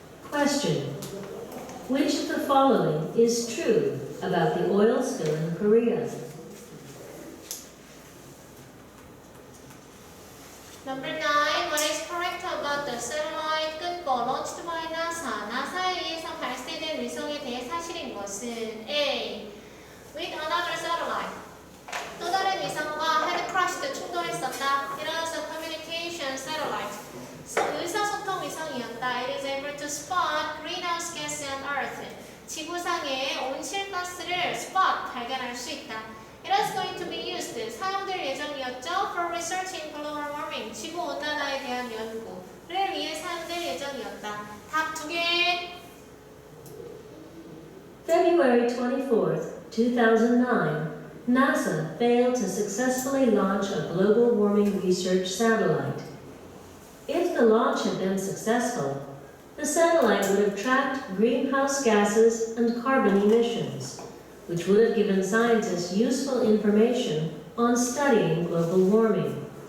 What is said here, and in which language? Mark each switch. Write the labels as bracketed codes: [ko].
[en] Question: which of the following is true about the oil spill in Korea? Number 9. What is correct about the satellite 끝거 launched by NASA? [ko] 나사에 의해서 발사된 위성에 대해 사실인 것은 A. [en] With another satellite. [ko] 또 다른 위성과 [en] had crashed [ko] 충돌했었다. [en] It was a communication satellite. [ko] 의사소통 위성이었다. [en] It is able to spot greenhouse gas on Earth. [ko] 지구상의 온실가스를 spot 발견할 수 있다. [en] It was going to be used. [ko] 사용될 예정이었죠. [en] For research in global warming. [ko] 지구 온난화에 대한 연구를 위해 사용될 예정이었다. 답 2개. [en] February 24th, 2009, NASA failed to successfully launch a global warming research satellite. If the launch had been successful, the satellite would have tracked greenhouse gases and carbon emissions, which would have given scientists useful information on studying global warming.